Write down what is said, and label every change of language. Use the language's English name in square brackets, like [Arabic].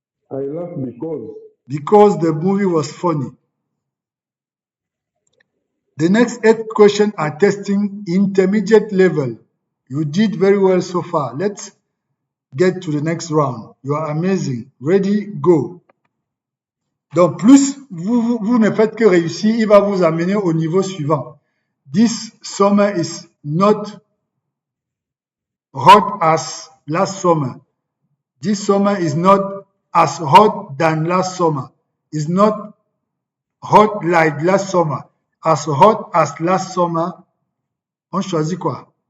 [English] I laughed because the movie was funny. The next 8 questions are testing intermediate level. You did very well so far. Let's get to the next round. You are amazing. Ready, go. [French] Donc, plus vous ne faites que réussir, il va vous amener au niveau suivant. [English] This summer is not hot as last summer. This summer is not as hot than last summer. It's not hot like last summer. As hot as last summer. [French] On choisit quoi?